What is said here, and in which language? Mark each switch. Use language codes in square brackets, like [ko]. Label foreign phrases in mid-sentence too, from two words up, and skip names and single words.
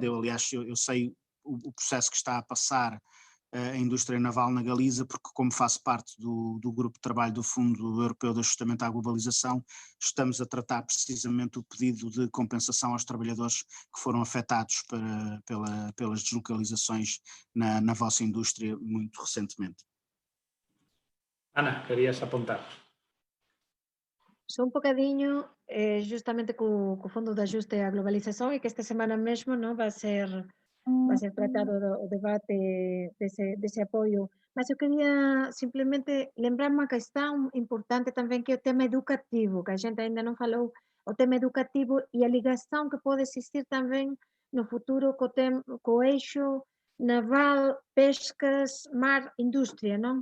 [pt] Aliás, eu sei o processo que está a passar a indústria naval na Galiza, porque como faço parte do grupo de trabalho do Fundo Europeu de Ajustamento à Globalização, estamos a tratar precisamente o pedido de compensação aos trabalhadores que foram afetados pelas deslocalizações na vossa indústria muito recentemente. [gl] Ana, querías apuntar? Só un bocadiño, justamente co Fondo de Ajuste á Globalización, e que esta semana mesmo non vai ser tratado o debate dese apoio, mas eu quería simplemente lembrar unha cuestión importante tamén, que é o tema educativo, que a xente ainda non falou, o tema educativo e a ligación que pode existir tamén no futuro co eixo naval, pescas, mar, industria, non?